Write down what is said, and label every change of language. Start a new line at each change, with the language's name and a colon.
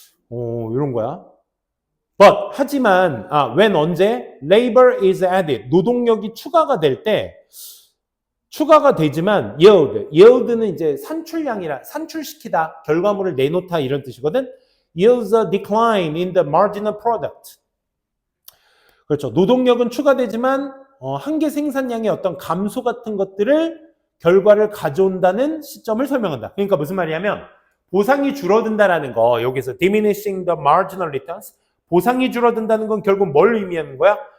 Korean: 이런 거야. But, 하지만, when 언제?
English: labor is added.
Korean: 노동력이 추가가 될 때, 추가가 되지만 yield는 이제 산출량이라 산출시키다, 결과물을 내놓다 이런 뜻이거든.
English: yields a decline in the marginal product.
Korean: 그렇죠. 노동력은 추가되지만 한계 생산량의 어떤 감소 같은 것들을 결과를 가져온다는 시점을 설명한다. 그러니까 무슨 말이냐면 보상이 줄어든다라는 거, 여기서
English: diminishing the marginal returns,
Korean: 보상이 줄어든다는 건 결국 뭘 의미하는 거야?